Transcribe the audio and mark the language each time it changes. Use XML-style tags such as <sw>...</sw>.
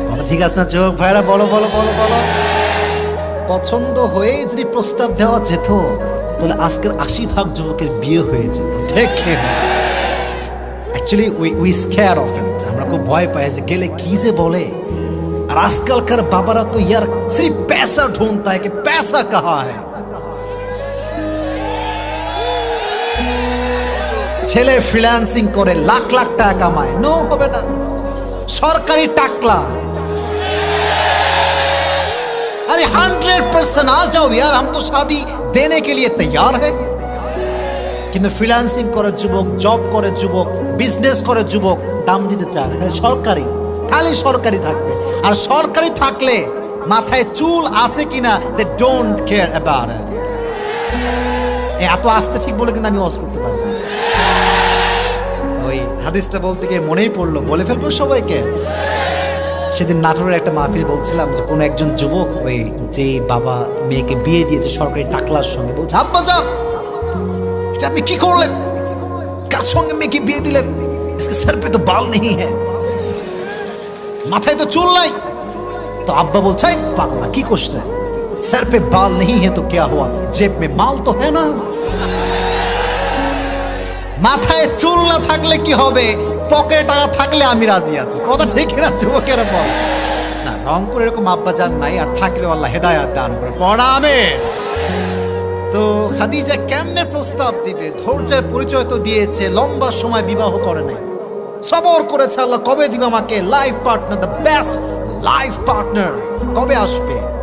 <bn>ঠিক আছে না যুবক ভাইরা? বলো বলো বলো বলো। পছন্দ হয়ে যদি প্রস্তাব দেওয়া যেত তাহলে আজকের 80% যুবকের বিয়ে হয়ে যেত। ঠিক না?</bn> <en>actually we scare of it,</en> <bn>আমরা খুব ভয় পাই যে গেলে কি যে বলে। আর আজকালকার বাবারা তো</bn> <hi>ইয়ার সির্ফ पैसा ढूंढता है कि पैसा कहाँ है।</hi> <bn>ছেলে ফ্রিল্যান্সিং করে লাখ লাখ টাকা কামায়, নো হবে না। সরকারি টাকলা,</bn> <hi>अरे 100% आ जाओ यार, हम तो शादी देने के लिए तैयार है।</hi> <bn>কিন্তু ফ্রিল্যান্সিং করে যুবক, জব করে যুবক, বিজনেস করে যুবক, দাম দিতে চায় না, খালি সরকারি, খালি সরকারি থাকবে। আর সরকারি থাকলে মাথায় চুল আছে কিনা</bn> <en>They don't care about it.</en> <bn>এত আস্তে ঠিক বলে কিন্তু আমি ওয়াজ করতে পারবো না। ওই হাদিসটা বলতে গিয়ে মনেই পড়লো, বলে ফেলবো সবাইকে। সেদিন নাটোরের একটা মাহফিল বলছিলাম যে কোন একজন যুবক ওই যে বাবা মেয়েকে বিয়ে দিয়েছে সরকারি টাকলার সঙ্গে, বলছে আব্বা জান এটা আপনি কি করলেন, কার সঙ্গে মেয়েকে বিয়ে দিলেন,</bn> <hi>इसके सर पे तो बाल नहीं है,</hi> <bn>মাথায় তো চুল নাই। তো আব্বা বলছে পাগলা কি করছ,</bn> <hi>सर पे बाल नहीं है तो क्या हुआ, जेब में माल तो है ना।</hi> <bn>মাথায় চুল না থাকলে কি হবে, পকেটে টাকা থাকলে আমি রাজি আছি। কথা ঠিক না যুবকেরা? বল না, রংপুর এরকম আব্বা জান নাই, আর থাকলেও আল্লাহ হেদায়েত দান করে। পড়া আমিন। তো খাদিজা কেমনে প্রস্তাব দিবে? ধৈর্যের পরিচয় তো দিয়েছে, লম্বা সময় বিবাহ করে নাই, সবর করেছে আল্লাহ কবে দিবে আমাকে life partner,</bn> <en>the best life partner</en> <bn>কবে আসবে।</bn>